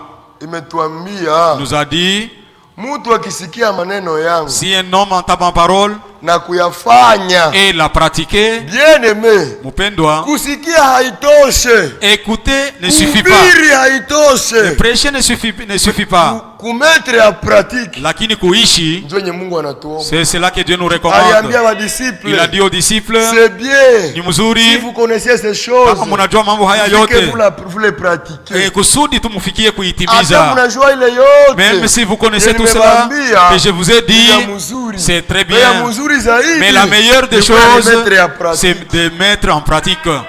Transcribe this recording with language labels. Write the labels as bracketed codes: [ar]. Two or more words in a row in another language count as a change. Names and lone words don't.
[fr] Nous a dit. Si un homme entend ma parole et l'a pratiqué, écouter ne suffit pas. Prêcher ne suffit pas. [sw] Lakini kuishi, [fr] c'est cela que Dieu nous recommande. Il a dit aux disciples, [sw] ni mzuri, [fr] si vous connaissez ces choses, vous les pratiquez. Même si vous connaissez tout cela que je vous ai dit, c'est très bien. Mais la meilleure des choses, c'est de mettre en pratique.